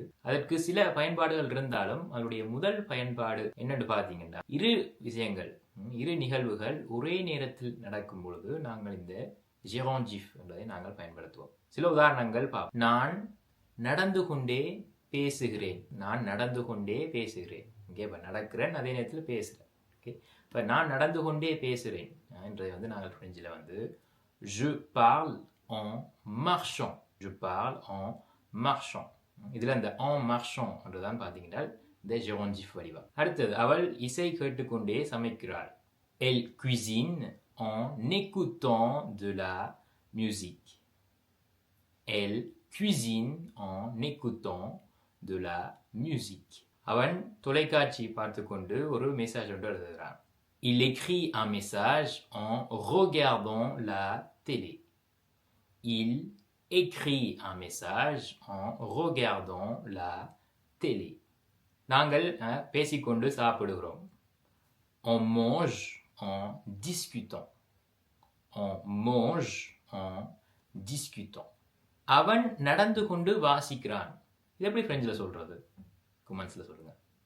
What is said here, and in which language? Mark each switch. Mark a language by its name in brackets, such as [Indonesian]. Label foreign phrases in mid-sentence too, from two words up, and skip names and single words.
[Tamil] அதற்கு சில பயன்பாடுகள் இருந்தாலும் அதனுடைய முதல் பயன்பாடு என்னன்னு பார்த்தீங்கன்னா, இரு விஷயங்கள், இரு நிகழ்வுகள் ஒரே நேரத்தில் நடக்கும் பொழுது நாங்கள் இந்த ஜெரோன்ஜிஃப் என்பதை நாங்கள் பயன்படுத்துவோம். சில உதாரணங்கள் பார்ப்போம். நான் நடந்து கொண்டே பேசுகிறேன். நான் நடந்து கொண்டே பேசுகிறேன். இங்கே இப்போ நடக்கிறேன், அதே நேரத்தில் பேசுகிறேன். ஓகே, இப்போ நான் நடந்து கொண்டே பேசுகிறேன் என்றதை வந்து நாங்கள் பிரெஞ்சில் வந்து [French] je parle en marchant. Je parle en marchant. [Tamil] இதில் இந்த [French] en marchant [Tamil] என்றுதான் பார்த்தீங்கன்னா இந்த ஜெரோன்ஜிஃப் வடிவம். அடுத்தது, அவள் இசை கேட்டுக்கொண்டே சமைக்கிறாள். [French] Elle cuisine en écoutant de la musique. Elle cuisine en écoutant de la musique. [Tamil] அவன் தொலைக்காட்சி பார்த்து கொண்டு ஒரு மெசேஜ் ஒன்று எழுதுகிறான். [French] Il écrit un message en regardant la télé. Il écrit un message en regardant la télé. [Tamil] நாங்கள் பேசிக்கொண்டு சாப்பிடுகிறோம். [French] On mange en discutant. On mange en discutant. [Tamil] அவன் நடந்து கொண்டு வாசிக்கிறான். இது எப்படி பிரெஞ்சில் சொல்றது? கமெண்ட்ஸில் சொல்லுங்கள்.